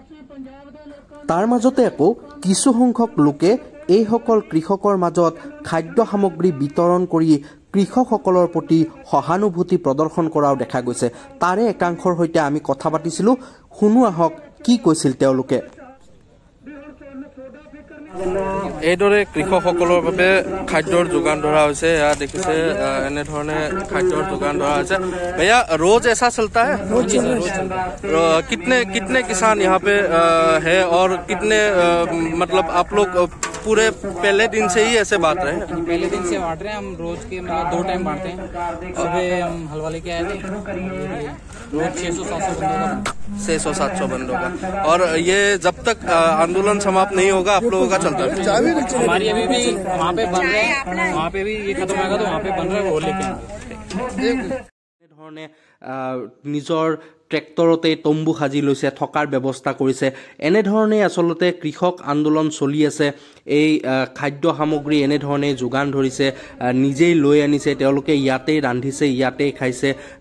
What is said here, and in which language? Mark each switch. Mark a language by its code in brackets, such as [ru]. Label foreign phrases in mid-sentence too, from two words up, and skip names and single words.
[as] তাৰ মাজতে আকৌ কিছুসংখ্যক লোকে এইসকল কৃষকৰ মাজত খাদ্য সামগ্ৰী বিতৰণ কৰি কৃষকসকলৰ প্ৰতি সহানুভূতি প্ৰদৰ্শন কৰাও দেখা গৈছে। তাৰে একাংশৰ সৈতে আমি কথা পাতিছিলোঁ, শুনো আহক কি কৈছিল তেওঁলোকে। এইদৰে কৃষকসকলৰ বাবে খাদ্যৰ যোগান ধৰা হৈছে। এয়া দেখিছে এনেধৰণে খাদ্যৰ যোগান ধৰা হৈছে। [hi] भैया रोज ऐसा चलता है? कितने किसान यहाँ पे है और कितने मतलब आप लोग पूरे पहले दिन से ही ऐसे बांट रहे हैं? पहले दिन से बांट रहे हैं हम, रोज के मतलब 2 टाइम बांटते हैं। सुबह हम हलवा लेके आए थे, रोज 600-700 बंदों का, 600-700 बंदों का। और ये जब तक आंदोलन समाप्त नहीं होगा आप लोगों का चलता है? हमारी अभी भी वहाँ पे बन रहे हैं, वहाँ पे भी ये खत्म होगा तो वहाँ पे बन रहा है, वो लेके [as] ধৰণে নিজৰ ট্ৰেক্টৰতে তম্বু সাজি লৈছে, থকাৰ ব্যৱস্থা কৰিছে। এনেধৰণে আচলতে কৃষক আন্দোলন চলি আছে। এই খাদ্য সামগ্ৰী এনেধৰণে যোগান ধৰিছে, নিজেই লৈ আনিছে, তেওঁলোকে ইয়াতেই ৰান্ধিছে, ইয়াতেই খাইছে।